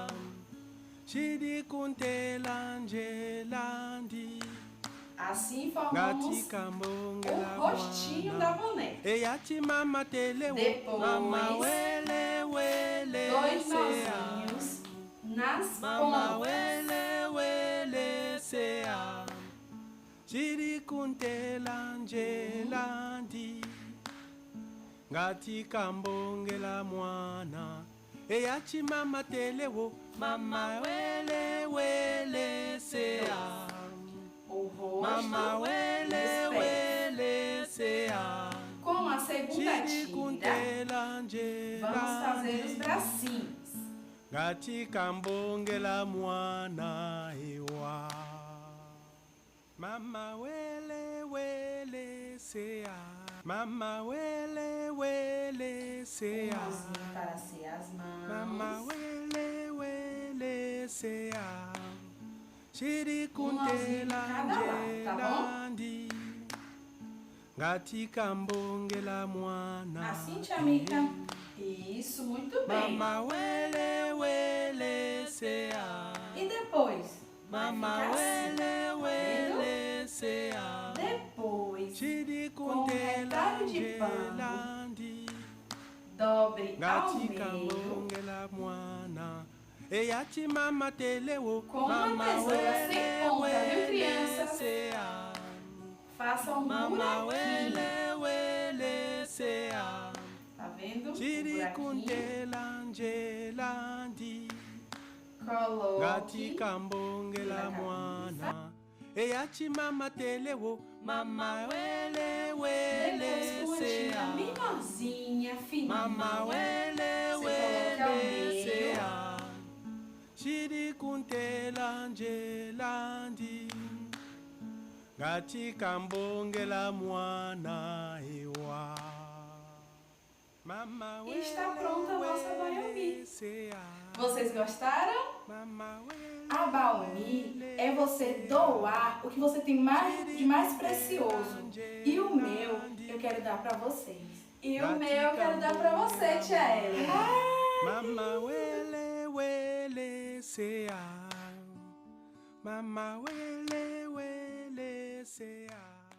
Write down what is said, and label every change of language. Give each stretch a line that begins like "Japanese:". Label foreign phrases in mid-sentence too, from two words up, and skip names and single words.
Portuguese: Assim formamos o rostinho da boneca. Depois, dois nozinhos nas pontas.
Nyanja: Ngati kambongela mwana eyachi mama telewo mama wele wele sea mama wele wele sea.
Portuguese: Com a segunda tira, vamos fazer os bracinhos.
Nyanja: Ngati kambongela mwana ewa mama wele wele sea mama wele wele sea
Portuguese: Para ser as mãos.
Nyanja: mama wele wele sea shiri
Portuguese: nozinho cada lado, tá bom?
Nyanja: ngati kambongela mwana.
Portuguese: Assim, tia Mica. Isso, muito bem.
Nyanja: Mama wele wele sea.
Portuguese: E depois?
Nyanja: Mama wele wele sea.
Portuguese: Depois, com um retalho de pano, dobre ao meio, com uma tesoura sem ponta, viu, crianças? Façam um buraquinho. Tá vendo? Um buraquinho. Coloque
Nyanja: ngati kambongela mwana eyachimama telewo mama wele wele sea
Portuguese: menorzinha, fininha.
Nyanja: mama wele
Portuguese: Você coloca ao
Nyanja: wele
Portuguese: meio.
Nyanja: sea shiri kuntela njelandi ngati kambongela mwana ewa mama
Portuguese: E está pronta a nossa baiomi.
Nyanja: sea
Portuguese: Vocês gostaram?
Nyanja: mama wele
Portuguese: A baomi é você doar o que você tem de mais precioso. E o meu eu quero dar para vocês. E o meu eu quero dar pra você, tia Ellen.
Nyanja: mama wele wele sea mama wele wele sea